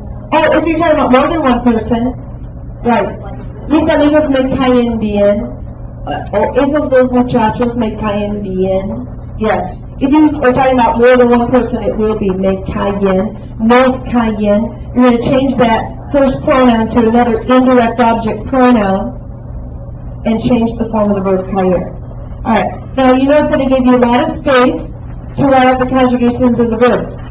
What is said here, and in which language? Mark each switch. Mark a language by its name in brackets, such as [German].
[English] Oh, if you're talking about more than one person, right. [Spanish] Mis amigos me caen bien. O esos dos muchachos me caen bien. [English] Yes. If you are talking about more than one person, it will be [Spanish] me caen, nos caen. [English] You're going to change that first pronoun to another indirect object pronoun and change the form of the verb caer. Alright, now you notice that I gave you a lot of space to write out the conjugations of the verb.